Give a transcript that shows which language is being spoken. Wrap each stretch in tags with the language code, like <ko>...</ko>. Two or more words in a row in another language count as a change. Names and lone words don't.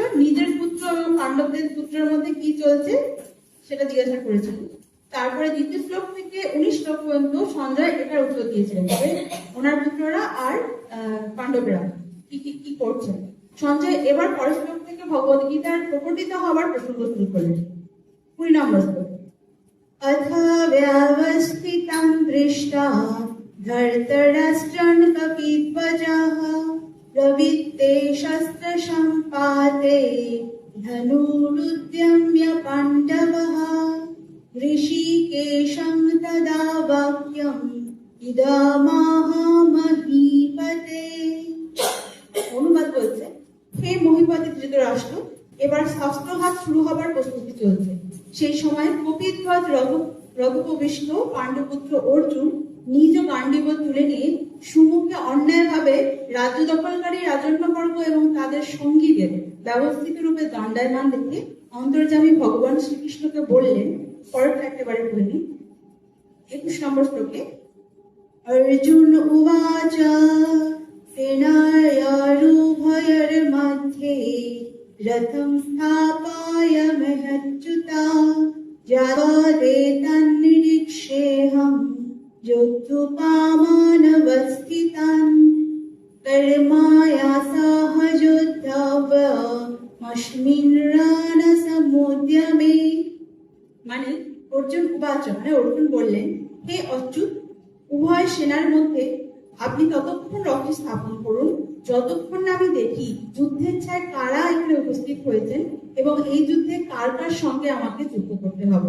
<bn>নিজের পুত্র এবং পাণ্ডবদের পুত্রের মধ্যে কি চলছে সেটা জিজ্ঞাসা করেছিল। তারপরে দ্বিতীয় শ্লোক থেকে 19 শ্লোক পর্যন্ত সঞ্জয় এটার উত্তর দিয়েছিলেন যে ওনার পুত্ররা আর পাণ্ডবেরা কি কি কি করছে। সঞ্জয় এবার পরের শ্লোক থেকে ভগবদ গীতার প্রকটিত হওয়ার প্রসঙ্গ শুরু করলেন। 20 নম্বর শ্লোক।</bn> <sa>अथ व्यवस्थितं दृष्ट्वा धर्तराष्ट्रं कपिध्वजः प्रवृत्ते शस्त्रसम्पाते धनुरुद्यम्य पाण्डवः ऋषिकेशं तदा वाक्यम् इदमाह महीपते।</sa> <bn>অনুবাদ বলছে, হে মহিপতি ধৃতরাষ্ট্র, এবার শাস্ত্রঘাত শুরু হবার প্রস্তুতি চলছে। সেই সময় কপিধ্বজ রথোপবিষ্ট পাণ্ডুপুত্র অর্জুন নিজ গান্ডীব তুলে নিয়ে সুমুখে অন্যায়ভাবে রাজ্য দখলকারী রাজন্যবর্গ এবং তাদের সঙ্গীদের ব্যবস্থিত রূপে দণ্ডায়মান দেখে অন্তর্যামী ভগবান শ্রীকৃষ্ণকে বললেন। পরেরটা একেবারে বলিনি। 21 নম্বর শ্লোকে</bn> <sa>অর্জুন উবাচ সেনায়োরুভয়োর্मध्ये रथं स्थापय महच्युता जावदेतन्निरीक्षेऽहं योद्धुकामानवस्थितान् कर्माया सहयोद्धव्यमस्मिन् रणसमुद्यमे।</sa> <bn>মানে অর্জুন উবাচ, মানে অর্জুন বললেন, হে অচ্যুত, উভয় সেনার মধ্যে আপনি ততক্ষণ রথ স্থাপন করুন যতক্ষণ না আমি দেখি যুদ্ধের ছায় কারা এখানে উপস্থিত হয়েছেন এবং এই যুদ্ধে কার কার সঙ্গে আমাকে যুদ্ধ করতে হবে।</bn>